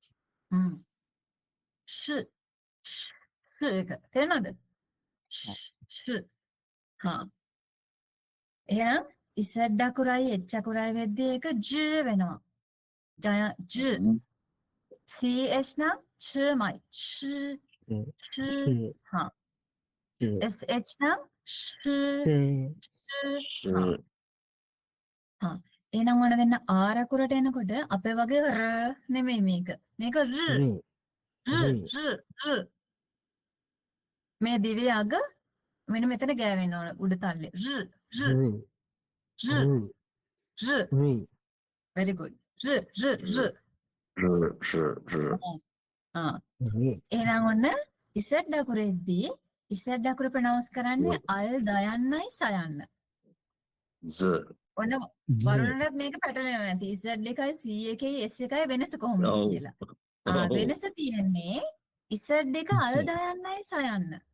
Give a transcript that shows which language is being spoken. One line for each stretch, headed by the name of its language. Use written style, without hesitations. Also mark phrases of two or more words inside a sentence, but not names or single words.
Chinese: 是是
Sinhala: එක තේරෙනවද? sh හා එහෙනම් ඉසඩ් අකුරයි එච් අකුරයි වෙද්දී ඒක j වෙනවා. j ch නම් chමයි ch
Chinese: 是 ch 是 හා 是
Sinhala: sh නම් sh
Chinese: 是
Sinhala: sh හා හා එහෙනම් ඔන්න දෙන්න r අකුරට එනකොට අපේ වගේ r නෙමෙයි මේක. මේක r
Chinese: 日
Sinhala: r r r මේ දිවේ අග මෙන්න මෙතන ගෑවෙන්න ඕන උඩ තල්ලේ r r
Chinese: 日 r 日 r 日
English: very good r r r
Chinese: 是 ආ 日
Sinhala: එහෙනම් ඔන්න ඉසඩ් අකුරෙද්දී ඉසඩ් අකුර ප්‍රනවුන්ස් කරන්නේ අල් දයන්නයි සයන්න. ඔන්න වරුණට මේක පැටලෙනවා ඇති. ඉසඩ් එකයි c එකයි s එකයි වෙනස කොහොමද කියලා. වෙනස තියෙන්නේ ඉසඩ් එක අල් දයන්නයි සයන්න.